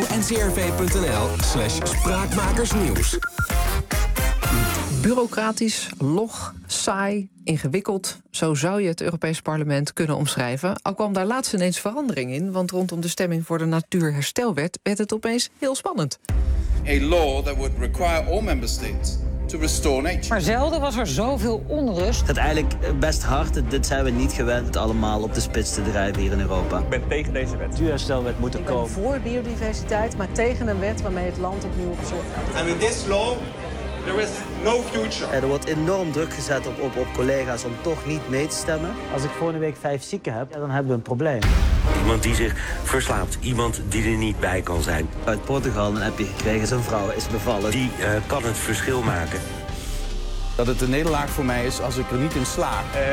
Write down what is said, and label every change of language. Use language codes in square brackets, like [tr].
[nl] KRO.ncrv.nl/spraakmakersnieuws. Bureaucratisch, log, saai, ingewikkeld. Zo zou je het Europees Parlement kunnen omschrijven. Al kwam daar laatst ineens verandering in. Want rondom de stemming voor de natuurherstelwet werd het opeens heel spannend. [en] A law that would require all member states... [nl] Maar zelden was er zoveel onrust. Het gaat eigenlijk best hard. Dit zijn we niet gewend het allemaal op de spits te drijven hier in Europa. Ik ben tegen deze wet. Natuurherstelwet moet er komen. Ik ben voor biodiversiteit, maar tegen een wet waarmee het land opnieuw op zorg gaat. [en] En with this law, there is no future. [nl] Er wordt enorm druk gezet op collega's om toch niet mee te stemmen. Als ik volgende week 5 zieken heb, dan hebben we een probleem. Iemand die zich verslaapt. Iemand die er niet bij kan zijn. Uit Portugal een appje gekregen, zijn vrouw is bevallen. Die kan het verschil maken. Dat het een nederlaag voor mij is als ik er niet in sla.